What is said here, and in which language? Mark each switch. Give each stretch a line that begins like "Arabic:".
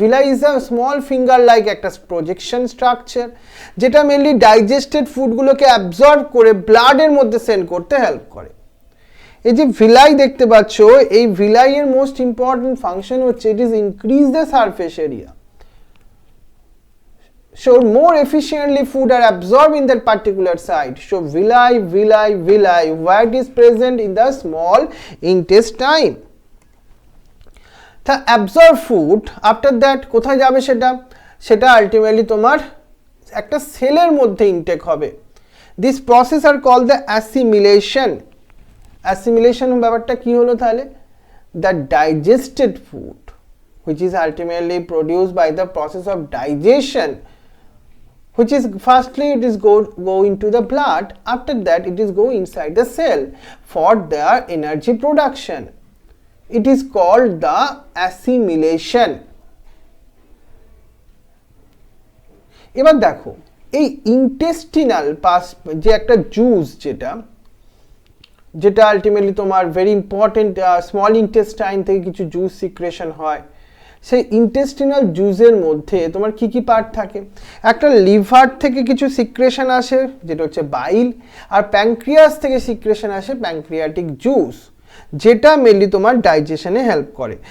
Bangla: Villi
English: is a small finger like
Bangla: একটা projection structure, যেটা mainly digested ফুডগুলোকে absorb করে ব্লাডের মধ্যে সেন্ড করতে হেল্প করে। এই যে ভিলাই দেখতে পাচ্ছ, এই ভিলাইয়ের মোস্ট ইম্পর্টেন্ট ফাংশন হচ্ছে
English: It is increase the surface area, so more efficiently food are absorbed in that particular site. So villi where it is present in the small intestine. The absorbed food after that
Bangla: কোথায় যাবে, সেটা ultimately তোমার একটা সেলের মধ্যে intact হবে।
English: This process are called the assimilation. Assimilation
Bangla: ব্যাপারটা কি হলো তাহলে,
English: the digested food which is ultimately produced by the process of digestion, which is firstly it is go into the blood, after that it is go inside the cell for their energy production. It is called the assimilation.
Bangla: এবার দেখো এই intestinal pass যে একটা juice যেটা ultimately তোমার very important, small intestine থেকে কিছু juice secretion হয়, সেই ইন্টেস্টিনাল জুসের মধ্যে তোমার কি কি পার্ট থাকে, একটা লিভার থেকে কিছু সিক্রেশন আসে যেটা হচ্ছে বাইল, আর প্যানক্রিয়াস থেকে সিক্রেশন আসে প্যানক্রিয়াটিক জুস, যেটা মেনলি তোমার ডাইজেশনে হেল্প করে।